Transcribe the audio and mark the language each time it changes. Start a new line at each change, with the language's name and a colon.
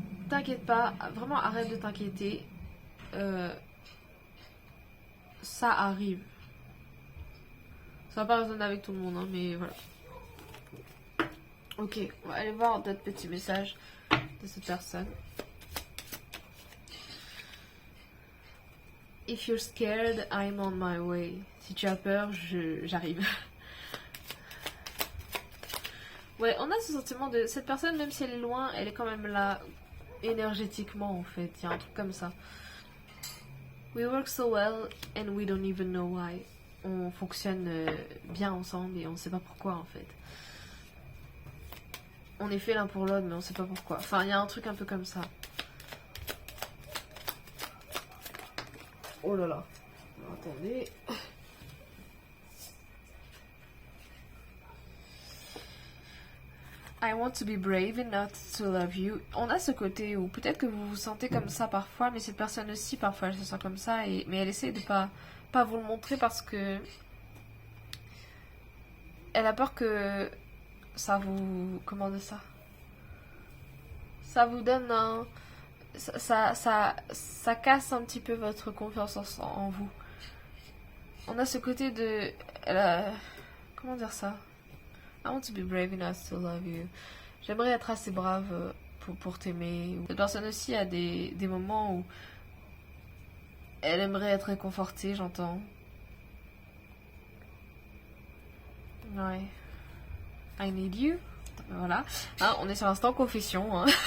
French: T'inquiète pas, vraiment arrête de t'inquiéter. Ça arrive. Ça va pas résonner avec tout le monde, hein, mais voilà. Ok, on va aller voir d'autres petits messages de cette personne.
English: If you're scared, I'm on my way.
French: Si tu as peur, j'arrive. Ouais, on a ce sentiment de... Cette personne, même si elle est loin, elle est quand même là énergétiquement, en fait. Il y a un truc comme ça.
English: We work so well and we don't even know why.
French: On fonctionne bien ensemble et on ne sait pas pourquoi, en fait. On est fait l'un pour l'autre, mais on ne sait pas pourquoi. Enfin, il y a un truc un peu comme ça. Oh là là. Attendez.
English: I want to be brave enough to love you.
French: On a ce côté où peut-être que vous vous sentez comme ça parfois, mais cette personne aussi parfois elle se sent comme ça, mais elle essaie de pas vous le montrer parce que elle a peur que ça vous... Comment dire ça? Ça vous donne un... Ça casse un petit peu votre confiance en vous. On a ce côté de... comment dire ça?
English: I want to be brave enough to love you.
French: J'aimerais être assez brave pour t'aimer. Cette personne aussi a des moments où elle aimerait être réconfortée, j'entends. Ouais.
English: I need you.
French: Voilà. Hein, on est sur l'instant confession. Hein.